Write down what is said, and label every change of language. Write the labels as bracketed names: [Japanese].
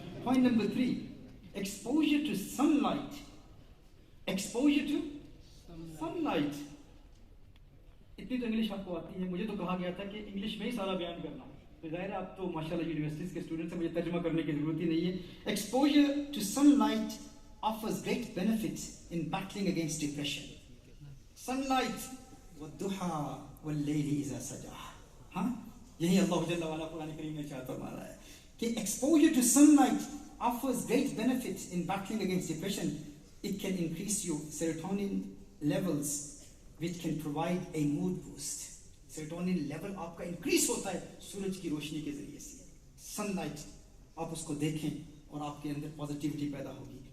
[English] Point number 3، exposure to sunlight. Exposure to sunlight. [Urdu] اتنی تو English آپ کو آتی ہے، مجھے تو کہا گیا تھا کہ انگلش میں ہی سارا بیان کرنا. تو ظاہر ہے آپ تو ماشاءاللہ یونیورسٹیز کے اسٹوڈنٹس ہیں، مجھے ترجمہ کرنے کی ضرورت ہی نہیں ہے. [English] Exposure to sunlight offers great benefits in battling against depression. [Arabic] Sunlight والضحى والليل إذا سجى. [Urdu] ہاں یہی اللہ جل وعلا قرآن کریم میں چاہتا فرما رہا ہے کہ [English] exposure to sunlight offers great benefits in battling against depression. It can increase your serotonin levels, which can provide a mood boost. [Urdu] Serotonin level آپ کا increase ہوتا ہے سورج کی روشنی کے ذریعے سے. Sunlight آپ اس کو دیکھیں اور آپ کے اندر positivity پیدا ہوگی.